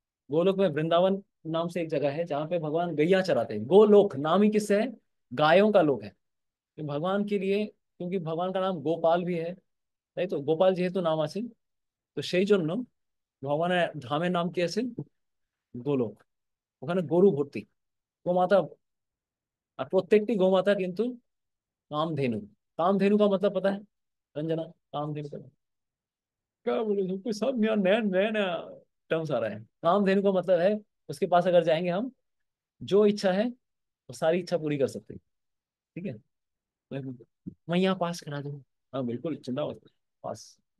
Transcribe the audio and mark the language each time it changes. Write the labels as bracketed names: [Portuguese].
[Hindi] गोलोक में वृंदावन नाम से एक जगह है जहाँ पे भगवान गैया चराते हैं। गोलोक नाम ही किससे है, गायों का लोक है। तो भगवान के लिए, क्योंकि भगवान का नाम गोपाल भी है, नहीं तो गोपाल [Bangla] যেহেতু নাম আছে, তো সেই জন্য ভগবানের ধামের নাম কি আছে, গোলোক। ওখানে গরু ভর্তি, গোমাতা, আর প্রত্যেকটি গোমাতা কিন্তু कामधेनु। [Hindi] कामधेनु का मतलब पता है रंजना, कामधेनु का क्या बोले, सबको सब नया नया नया नया टर्म्स आ रहा है। कामधेनु का मतलब है, उसके पास अगर जाएंगे हम, जो इच्छा है वो सारी इच्छा पूरी कर सकते हैं। ठीक है। मैं यहाँ पास करा दूँ, हाँ बिल्कुल, चिंता मत करो, पास।